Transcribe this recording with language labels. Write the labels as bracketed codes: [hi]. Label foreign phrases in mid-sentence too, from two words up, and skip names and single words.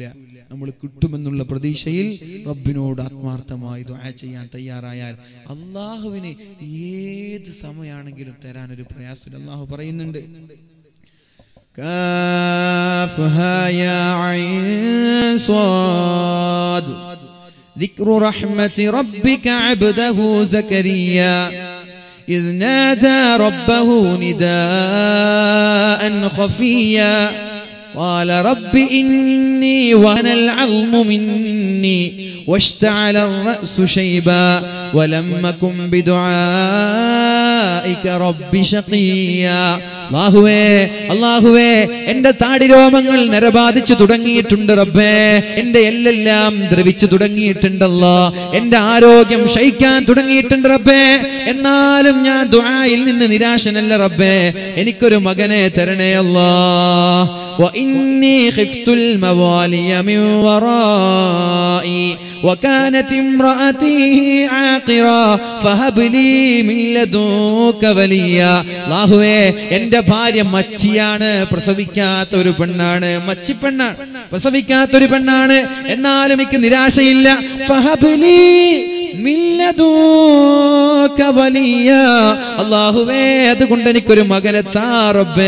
[ml] നമ്മൾ കിട്ടുമെന്നുള്ള പ്രതീക്ഷയിൽ റബ്ബിനോട് ആത്മാർത്ഥമായി ദുആ ചെയ്യാൻ തയ്യാറായാൽ അല്ലാഹുവിന് ഏത് സമയമാണെങ്കിലും തരാനൊരു പ്രയാസമില്ല. അല്ലാഹു പറയുന്നുണ്ട്, [ar] كاف ها يا عين صاد ذكر رحمة ربك عبده زكريا إذ نادى ربه نداء خفيا قال رب إني وهن العظم مني واشتعل الرأس شيبا ولم أكن بدعائك رب شقيا. [ml] അല്ലാഹുവേ എന്റെ താടിരോമങ്ങൾ നരബാധിച്ചു തുടങ്ങിയിട്ടുണ്ട് റബ്ബേ, എന്റെ എല്ലെല്ലാം ദ്രവിച്ചു തുടങ്ങിയിട്ടുണ്ടല്ലോ, എന്റെ ആരോഗ്യം ക്ഷയിക്കാൻ തുടങ്ങിയിട്ടുണ്ട് റബ്ബേ. എന്നാലും ഞാൻ ദുആയിൽ നിന്ന് നിരാശനല്ല റബ്ബേ, എനിക്കൊരു മകനെ തരണേ അല്ലാഹ്. [ar] وإني خفت الموالي من ورائي وكانت امرأتي عاقرا فهب لي من لدنك وليا. [ml] അല്ലാഹുവേ എന്റെ ഭാര്യ മച്ചിയാണ്, പ്രസവിക്കാത്ത ഒരു പെണ്ണാണ്, മച്ചിപ്പെണ്ണാണ്, പ്രസവിക്കാത്ത ഒരു പെണ്ണാണ്. എന്നാലും എനിക്ക് നിരാശയില്ല. [ar] فهب لي من لدنك وليا. [ml] അല്ലാഹുവേ അതുകൊണ്ട് എനിക്കൊരു മകനെ താ റബ്ബേ.